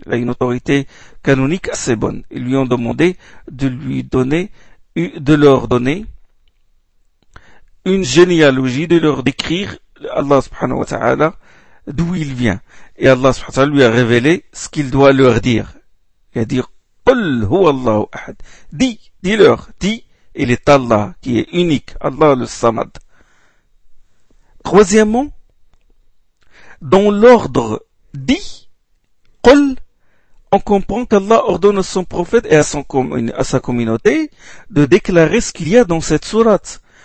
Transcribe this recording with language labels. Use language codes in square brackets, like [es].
[fr] Il a une autorité canonique assez bonne. Ils lui ont demandé de leur donner une généalogie, de leur décrire Allah subhanahu wa ta'ala, d'où il vient. Et Allah subhanahu wa ta'ala lui a révélé ce qu'il doit leur dire. Il a dit, [ar] قل هو الله أحد. [fr] Dis-leur. Dis, il est Allah qui est unique. Allah le Samad. Troisièmement, dans l'ordre dit, قل, on comprend qu'Allah ordonne à son prophète et à sa communauté de déclarer ce qu'il y a dans cette sourate.